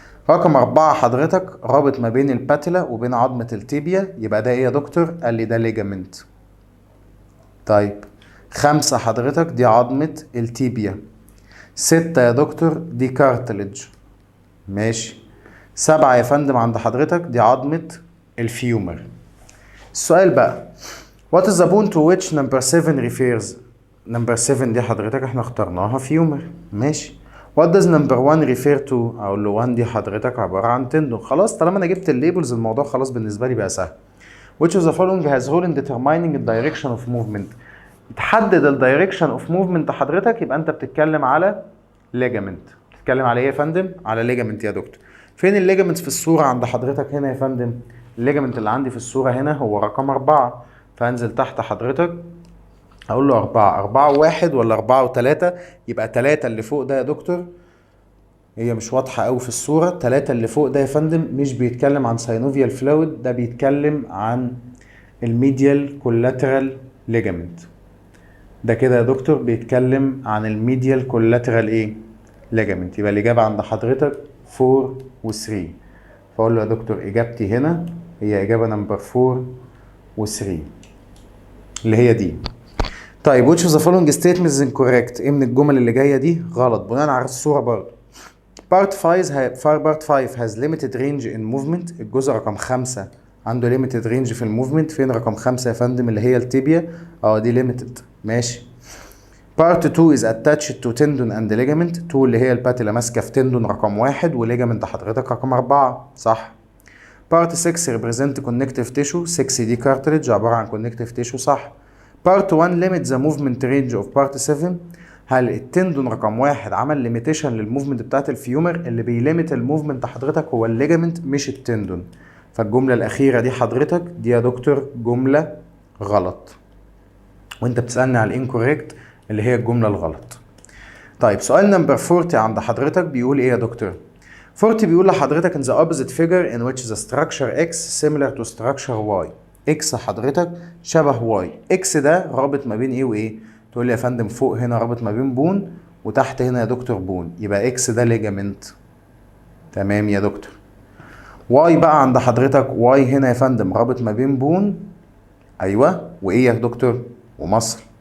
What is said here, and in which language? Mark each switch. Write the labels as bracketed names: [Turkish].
[Arabic] رقم 4 حضرتك رابط ما بين الباتيلا وبين عظمة التيبيا، يبقى ده ايه يا دكتور؟ قال لي ده ليجامنت. طيب 5 حضرتك دي عظمة التيبيا. 6 يا دكتور دي كارتلج. ماشي. 7 يا فندم عند حضرتك دي عظمة الفيومر. السؤال بقى [English] what is the bone to which number 7 refers؟ number 7 [Arabic] دي حضرتك احنا اخترناها فيومر. ماشي. [English] what does number 1 refer to؟ [Arabic] اقول له 1 دي حضرتك عبارة عن تندون. خلاص طالما انا جبت الليبلز الموضوع خلاص بالنسبة لي بقى سهل. [English] which of the following has role in determining the direction of movement؟ [Arabic] تحدد الدايركشن اوف موفمنت حضرتك، يبقى انت بتتكلم على ليجامنت. بتتكلم على ايه يا فندم؟ على ليجامنت يا دكتور. فين الليجامنت في الصورة عند حضرتك هنا يا فندم؟ الليجامنت اللي عندي في الصورة هنا هو رقم 4، فانزل تحت حضرتك اقول له 4 و1 ولا 4 و3؟ يبقى 3 اللي فوق ده يا دكتور هي مش واضحة قوي في الصورة. 3 اللي فوق ده يا فندم مش بيتكلم عن ساينوفيال فلويد، ده بيتكلم عن الميديال كولاترال ليجامنت. ده كده يا دكتور بيتكلم عن الميديال كولاترال ايه؟ ليجامنت. يبقى الاجابه عند حضرتك 4 و3. فاقول له يا دكتور اجابتي هنا هي اجابه نمبر 4 و3 اللي هي دي. [English] طيب which of the following statements is incorrect؟ [Arabic] ايه من الجمل اللي جايه دي غلط بناء على الصوره برضه؟ [English] part 5 has limited range in movement. [Arabic] الجزء رقم 5 عنده [English] limited range [Arabic] في الموفمنت. فين رقم 5 يا فندم؟ اللي هي التيبيا. دي limited. ماشي. [English] part 2 is attached to tendon and ligament. [Arabic] 2 اللي هي الباتيلا ماسكه في تندون رقم 1، وليجامنت حضرتك رقم 4. صح. [English] part 6 represent connective tissue. [Arabic] 6 دي cartilage عباره عن connective tissue. [English] صح. part 1 limit the movement range of part 7. [Arabic] هل التندون رقم 1 عمل ليميتيشن للموفمنت بتاعت الفيومر؟ اللي بيليمت الموفمنت حضرتك هو الليجامنت مش التندون. فالجمله الاخيره دي حضرتك دي يا دكتور جمله غلط، وانت بتسالني على الانكوريكت اللي هي الجمله الغلط. طيب سؤال نمبر 40 عند حضرتك بيقول ايه يا دكتور؟ 40 بيقول لحضرتك [English] in the opposite figure in which the structure X similar to structure Y. [Arabic] X حضرتك شبه Y. X ده رابط ما بين ايه وايه؟ تقول لي يا فندم فوق هنا رابط ما بين بون، وتحت هنا يا دكتور بون، يبقى X ده ليجامنت. تمام يا دكتور. Y بقى عند حضرتك Y هنا يا فندم رابط ما بين بون، ايوه، وايه يا دكتور؟ ومصل.